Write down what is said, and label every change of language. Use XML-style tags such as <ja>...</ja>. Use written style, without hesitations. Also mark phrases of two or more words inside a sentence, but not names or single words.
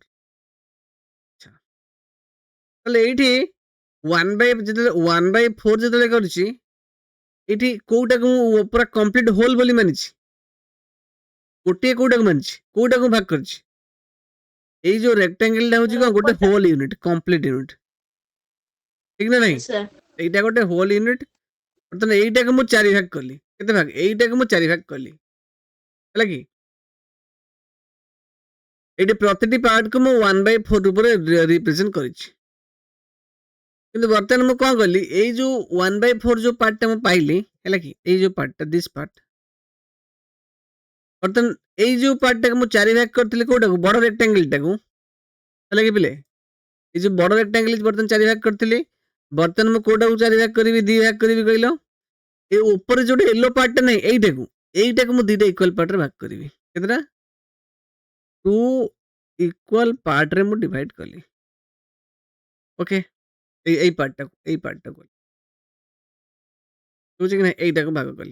<or>ଆଚ୍ଛା ତାହେଲେ ଏଇଠି 1/4 ଯେତେବେଳେ କରୁଛି ଏଇଠି କୋଉଟାକୁ ମୁଁ ପୁରା</or> <en>complete whole</en> <or>ବୋଲି ମାନିଛି? ଗୋଟିଏ କୋଉଟାକୁ ମାନିଛି? କୋଉଟାକୁ ଭାଗ କରିଛି? ଏଇ ଯୋଉ ରେକ୍ଟାଙ୍ଗେଲଟା ହଉଛି କଣ? ଗୋଟେ</or> <en>whole unit, complete unit,</en> <or>ଠିକ ନା ନାହିଁ?</or> <en>Yes, sir.</en> <or>এইটা ଗୋଟେ</or> <en>whole unit.</en> <or>ବର୍ତ୍ତମାନ এইଟାକୁ ମୁଁ 4 ଭାଗ କଲି। କେତେ ଭାଗ? এইଟାକୁ ମୁଁ 4 ଭାଗ କଲି, ହେଲା କି? ଏଇଠି ପ୍ରତିଟି ପାର୍ଟକୁ ମୁଁ 1/4 ରୂପରେ ରିପ୍ରେଜେଣ୍ଟ କରିଛି। କିନ୍ତୁ ବର୍ତ୍ତମାନ ମୁଁ କଣ କଲି? ଏଇ ଯୋଉ 1/4 ଯୋଉ ପାର୍ଟଟା ମୁଁ ପାଇଲି, ହେଲା କି? ଏଇ ଯୋଉ ପାର୍ଟଟା,</or> <en>this part,</en> <or>ବର୍ତ୍ତମାନ ଏଇ ଯୋଉ ପାର୍ଟଟାକୁ ମୁଁ 4 ଭାଗ କରିଥିଲି କୋଉଟାକୁ? ବଡ ରେକ୍ଟାଙ୍ଗେଲଟାକୁ, ହେଲା କି ପିଲେ? ଏଇ ଯୋଉ ବଡ ରେକ୍ଟାଙ୍ଗେଲ ବର୍ତ୍ତମାନ 4 ଭାଗ କରିଥିଲି। ବର୍ତ୍ତମାନ ମୁଁ କୋଉଟାକୁ 4 ଭାଗ କରିବି? 2 ଭାଗ କରିବି କହିଲ? ଏଇ ଉପରେ ଯୋଉଟା ୟେଲୋ ପାର୍ଟଟା ନାହିଁ এইଟାକୁ ମୁଁ ଦିଟା ଇକ୍ୱାଲ ପାର୍ଟରେ ଭାଗ କରିବି। କେତେଟା? 2 ଇକ୍ୱାଲ ପାର୍ଟରେ ମୁଁ ଡିଭାଇଡ୍ କଲି। ଓକେ, ଏଇ ପାର୍ଟଟାକୁ ବୁଝି କି ନାହିଁ? এইଟାକୁ ଭାଗ କଲି।</or>